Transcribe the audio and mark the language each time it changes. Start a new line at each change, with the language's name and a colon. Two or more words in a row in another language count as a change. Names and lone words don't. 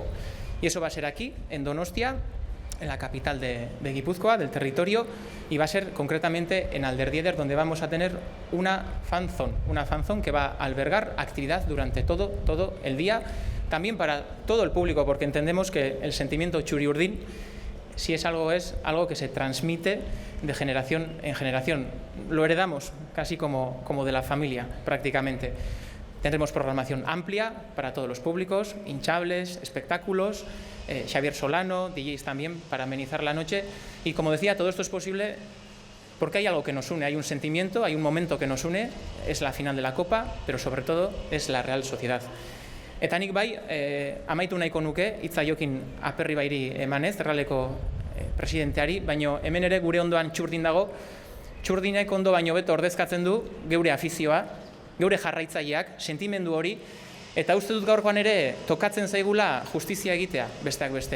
Spanish: Y eso va a ser aquí, en Donostia, en la capital de Guipúzcoa, del territorio, y va a ser concretamente en Alderdi Eder, donde vamos a tener una fan zone que va a albergar actividad durante todo el día, también para todo el público, porque entendemos que el sentimiento txuri-urdin, si es algo que se transmite de generación en generación. Lo heredamos casi como de la familia, prácticamente. Tendremos programación amplia para todos los públicos, hinchables, espectáculos, Xabier Solano, DJs también para amenizar la noche. Y como decía, todo esto es posible porque hay algo que nos une, hay un sentimiento, hay un momento que nos une, es la final de la Copa, pero sobre todo es la Real Sociedad.
Basque: Eta nik bai, amaitu nahiko nuke, hitza Jokin Aperribairi emanez, Realeko presidenteari, baino hemen ere gure ondoan Txurdin dago, Txurdinek ondo baino beto ordezkatzen du geure afizioa, geure jarraitzaileak, sentimendu hori, eta uste dut gaurkoan ere tokatzen zaigula justizia egitea, besteak beste.